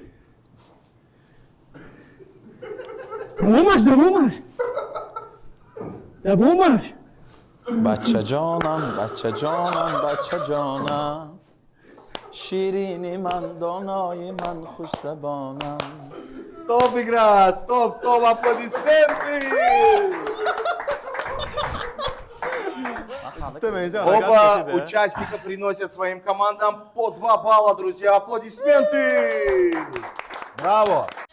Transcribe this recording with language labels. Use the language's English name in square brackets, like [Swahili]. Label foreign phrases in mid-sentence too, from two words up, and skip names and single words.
[Persian] دومش بچه جانم بچه جانم بچه جانم شیرینی من دانایی من خوش زبانم [Russian] Стоп, игра! Стоп, стоп, аплодисменты! Оба участника приносят своим командам по 2 балла, друзья. Аплодисменты! Браво!